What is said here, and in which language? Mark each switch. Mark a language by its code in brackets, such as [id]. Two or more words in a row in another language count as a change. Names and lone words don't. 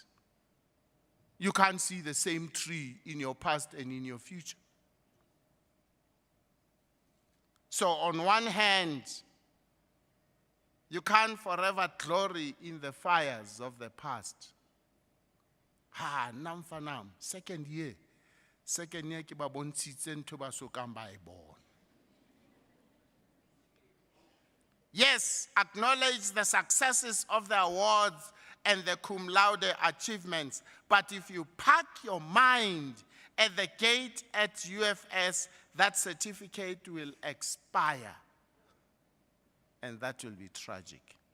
[en] You can't see the same tree in your past and in your future. So on one hand, you can't forever glory in the fires of the past. [st] Nam for nam, [en] second year [st] ke ba bontshitse ntho ba sokang ba e bona. [en] Yes, acknowledge the successes of the awards and the [la] cum laude [en] achievements, but if you park your mind at the gate at UFS, that certificate will expire, and that will be tragic.